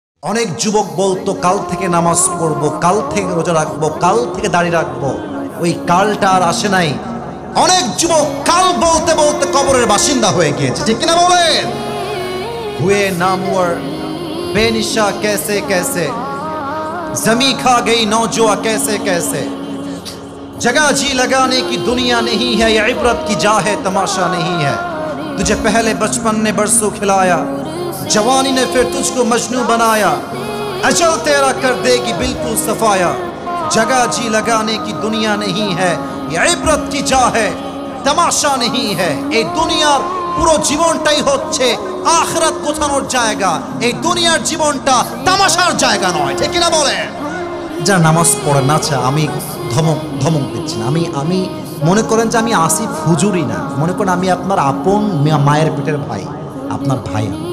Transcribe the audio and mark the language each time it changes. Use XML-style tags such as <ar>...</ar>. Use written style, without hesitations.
<bn>অনেক যুবক বলতো কাল থেকে নামাজ পড়বো, কাল থেকে রোজা রাখবো, কাল থেকে দাড়ি রাখবো। ওই কালটা আর আসে নাই। অনেক যুবক কাল বলতে বলতে কবরের বাসিন্দা হয়ে গিয়েছে, ঠিক কিনা বলেন?</bn> <hi>हुए नामवर बेनिशा कैसे कैसे, जमी खा गई नौजुआ कैसे कैसे, जगह जी लगाने की दुनिया नहीं है, ये इबरत की जा है तमाशा नहीं है। तुझे पहले बचपन ने बरसों खिलाया, जवानी ने फिर तुझको मजनू बनाया, अजल तेरा कर देगी बिल्कुल सफाया। जगह जी लगाने की दुनिया नहीं है, ये इबरत की जा है तमाशा नहीं है। ये दुनिया</hi> <bn>পুরো জীবনটাই হচ্ছে আখিরাত গোছানোর জায়গা। এই দুনিয়ার জীবনটা তামাশার জায়গা নয়, ঠিক কিনা বলেন? যারা নামাজ পড়ে না, আমি ধমক দিচ্ছি না। আমি মনে করেন যে আমি আসিফ হুজুরই না, মনে করেন আমি আপনার আপন মায়ের পেটের ভাই, আপনার ভাই।</bn>